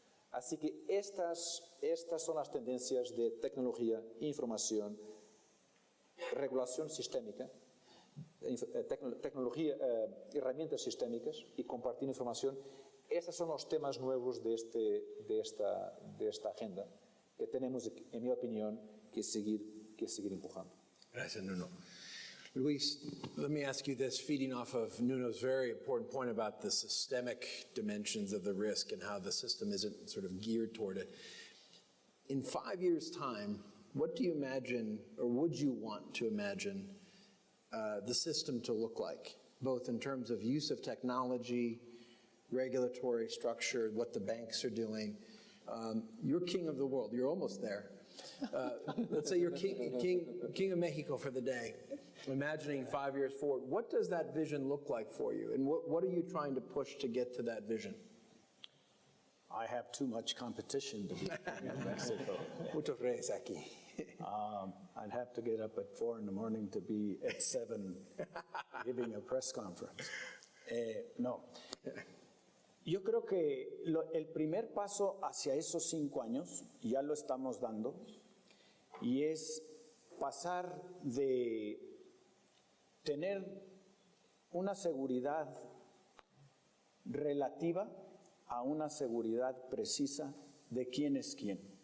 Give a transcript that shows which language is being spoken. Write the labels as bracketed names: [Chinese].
[Spanish] Así que estas son las tendencias de tecnología, información, regulación sistémica, tecnología, herramientas sistémicas y compartir información. Estos son los temas nuevos de esta agenda que tenemos, en mi opinión, que seguir empujando. Gracias, Nuno. [English] Luis, let me ask you this, feeding off of Nuno's very important point about the systemic dimensions of the risk and how the system isn't sort of geared toward it. In 5 years' time, what do you imagine, or would you want to imagine, the system to look like, both in terms of use of technology, regulatory structure, what the banks are doing? You're king of the world. You're almost there. Let's say you're king of Mexico for the day. Imagining 5 years forward, what does that vision look like for you? And what are you trying to push to get to that vision? I have too much competition to be king of Mexico. [Spanish] Muchos reyes aquí. [English] I'd have to get up at 4 in the morning to be at 7 giving a press conference. No. [Spanish] Yo creo que el primer paso hacia esos 5 años ya lo estamos dando, y es pasar de tener una seguridad relativa a una seguridad precisa de quién es quién.